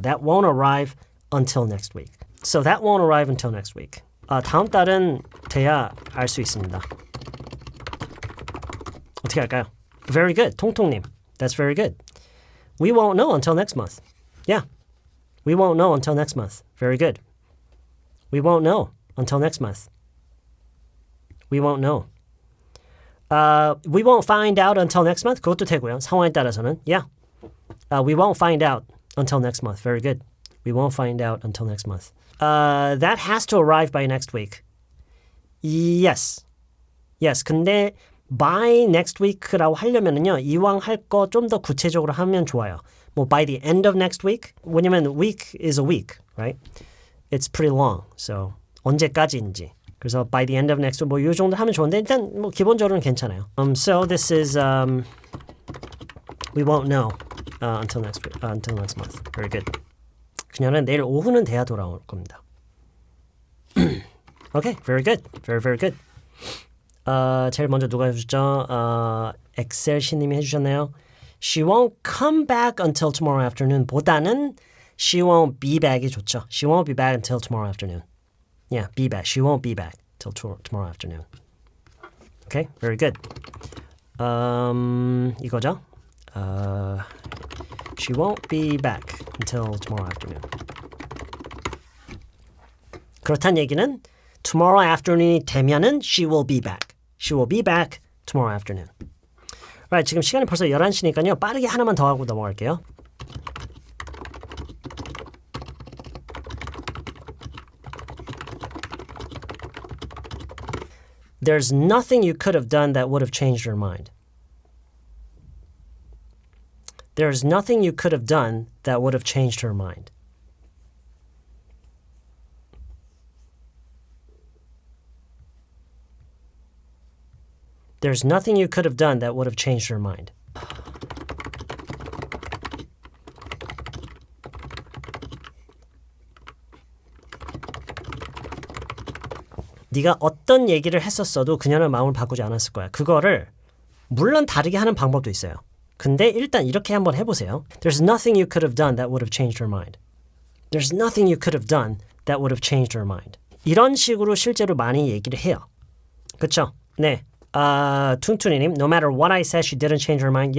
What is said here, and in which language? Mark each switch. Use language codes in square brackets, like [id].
[en] That won't arrive until next week. So that won't arrive until next week. [ko] 다음 달은 돼야 알 수 있습니다. 어떻게 할까요? [en] Very good. 통통님. That's very good. We won't know until next month. Yeah. We won't know until next month. Very good. We won't know until next month. We won't know. We won't find out until next month. [ko] 그것도 되고요. 상황에 따라서는. [en] Yeah. We won't find out until next month. Very good. We won't find out until next month. That has to arrive by next week. Yes. Yes. [ko] 근데 [en] by next week [ko] 라고 하려면은요. 이왕 할 거 좀 더 구체적으로 하면 좋아요. [en] 뭐 by the end of next week. [ko] 왜냐면 [en] week is a week, right? It's pretty long. So [ko] 언제까지인지. 그래서 [en] by the end of next week [ko] 뭐 이 정도 하면 좋은데 일단 뭐 기본적으로는 괜찮아요. [en] So this is we won't know until next week, until next month. Very good. [ko] 그녀는 내일 오후는 돼야 돌아올 겁니다. [en] Okay, very good. Very, very good. [ko] 제일 먼저 누가 해주셨죠? 엑셀시님이 해주셨네요. [en] She won't come back until tomorrow afternoon 보다는 she won't be back이 좋죠. She won't be back until tomorrow afternoon. Yeah, be back. She won't be back till tomorrow afternoon. Okay, very good. [ko] 이거죠? [en] She won't be back until tomorrow afternoon. [ko] 그렇다는 얘기는 [en] tomorrow afternoon [ko] 이 되면은 [en] she will be back. She will be back tomorrow afternoon. Right, [ko] 지금 시간이 벌써 11시니까요. 빠르게 하나만 더 하고 넘어갈게요. [en] There's nothing you could have done that would have changed your mind. There's nothing you could have done that would have changed her mind. There's nothing you could have done that would have changed her mind. [ko] 네가 어떤 얘기를 했었어도 그녀는 마음을 바꾸지 않았을 거야. 그거를 물론 다르게 하는 방법도 있어요. 근데 일단 이렇게 한번 해보세요. [en] There's nothing you could have done that would have changed her mind. There's nothing you could have done that would have changed her mind. [ko] 이런 식으로 실제로 많이 얘기를 해요. 그렇죠? 네. [en] 퉁퉁이님, no matter what I said, she didn't change her mind.